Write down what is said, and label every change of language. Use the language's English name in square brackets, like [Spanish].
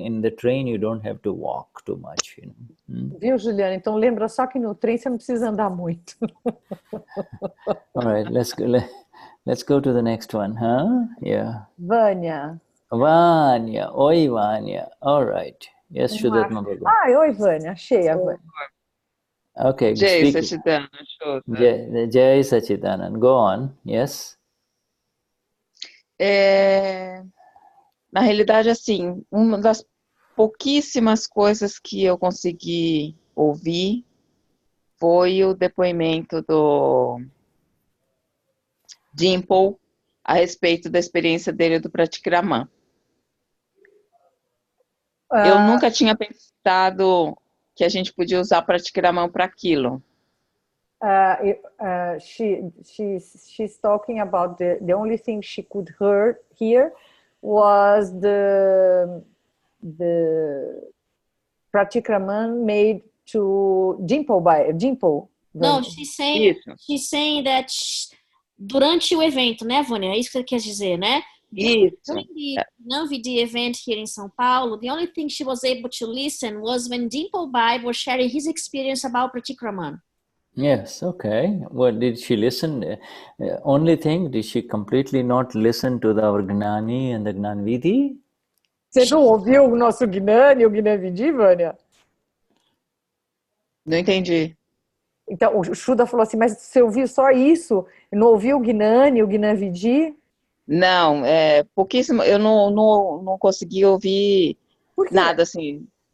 [English] In the train, you don't have to walk too much, [Portuguese] Viu, Juliana? Então lembra só que no trem você não precisa andar muito. [English] All right, let's go to the next one, huh? Yeah. [Portuguese] Vânia. [English] Vânia. Oi, Vânia. All right. Yes, Vishuddhatma. [Portuguese] Oi, Vânia. Achei a Vânia. [English] Okay. Jai Sachidanand, Shuddha. Jai Sachidanand. Go on. Yes. [Portuguese] Na realidade, assim, uma das pouquíssimas coisas que eu consegui ouvir foi o depoimento do Dimple a respeito da experiência dele do Pratikraman. Eu nunca tinha pensado que a gente podia usar Pratikraman para aquilo. [English] She's talking about the only thing she could hear was the Pratikraman made to Dimple. No, she's saying that [Portuguese] durante o evento, né, Vânia? É isso que você quer dizer, né? Isso. [English] During the Gnan Vidhi event here in Sao Paulo, the only thing she was able to listen was when Dimple Bai was sharing his experience about Pratikraman. Yes, okay. Well, did she listen? Only thing, did she completely not listen to our Gnani and the Gnan Vidhi? [Portuguese] Você não ouviu o nosso Gnani, o Gnan Vidhi, Vânia? Não entendi. Então, o Shuddha falou assim, mas você ouviu só isso? Não ouviu o Gnani, o Gnan Vidhi? Não, pouquíssimo. Eu não consegui ouvir nada, assim.